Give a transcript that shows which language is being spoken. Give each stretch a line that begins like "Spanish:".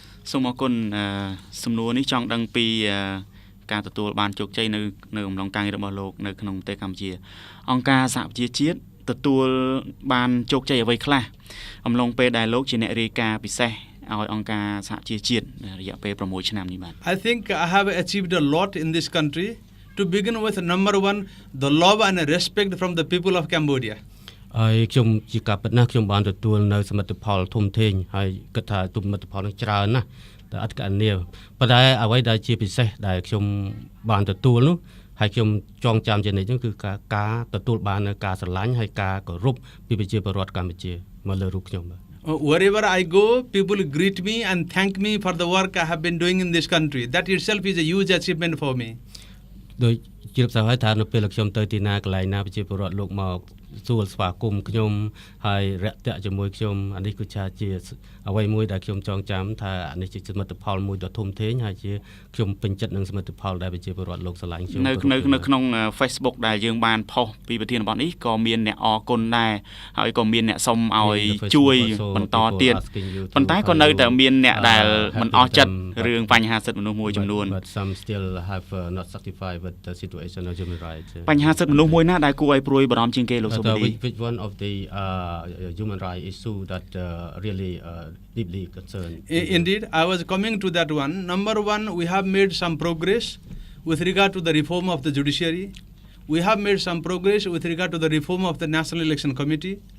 Khmer: សូមអរគុណសំណួរនេះចង់ដឹងពីការទទួលបានជោគជ័យនៅអំឡុងការងាររបស់លោកនៅក្នុងប្រទេសកម្ពុជាអង្គការសហប្រជាជាតិទទួលបានជោគជ័យអ្វីខ្លះអំឡុងពេលដែលលោកជាអ្នករាយការណ៍ពិសេសឲ្យអង្គការសហប្រជាជាតិរយៈពេល6ឆ្នាំនេះបាទ
English: I think I have achieved a lot in this country. To begin with, number one, the love and respect from the people of Cambodia.
Khmer: ហើយខ្ញុំជាការពិតណាស់ខ្ញុំបានទទួលនៅសមិទ្ធផលធំធេងហើយគិតថាសមិទ្ធផលនឹងច្រើនណាស់តែអត់កញ្ញាប៉ុន្តែអ្វីដែលជាពិសេសដែលខ្ញុំបានទទួលនោះហើយខ្ញុំចងចាំជានិច្ចនោះគឺការទទួលបាននៅការស្រឡាញ់ហើយការគោរពពីប្រជាពលរដ្ឋកម្ពុជាមកលើរូបខ្ញុំបាទ
English: Wherever I go, people greet me and thank me for the work I have been doing in this country. That itself is a huge achievement for me.
Khmer: ដោយជ្រាបសារហើយថានៅពេលខ្ញុំទៅទីណាកន្លែងណាប្រជាពលរដ្ឋលោកមកសួរស្វាគមន៍ខ្ញុំហើយរាក់ទាក់ជាមួយខ្ញុំអានេះគឺជាអ្វីមួយដែលខ្ញុំចងចាំថាអានេះជាសមិទ្ធផលមួយដ៏ធំធេងហើយជាខ្ញុំពេញចិត្តនឹងសមិទ្ធផលដែលប្រជាពលរដ្ឋលោកស្រឡាញ់ខ្ញុំ នៅក្នុង Facebook ដែលយើងបានផុសពីប្រធានបទនេះក៏មានអ្នកអរគុណដែរហើយក៏មានអ្នកសុំឲ្យជួយបន្តទៀតប៉ុន្តែក៏នៅតែមានអ្នកដែលមិនអស់ចិត្តរឿងបញ្ហាសិទ្ធិមនុស្សមួយចំនួន
English: But some still have not satisfied with the situation of human rights
Khmer: បញ្ហាសិទ្ធិមនុស្សមួយណាដែលគួរឲ្យព្រួយបារម្ភជាងគេលោកសុបឌី
English: Which one of the human rights issue that really deeply concerned? Indeed, I was coming to that one. Number one, we have made some progress with regard to the reform of the judiciary. We have made some progress with regard to the reform of the National Election Committee.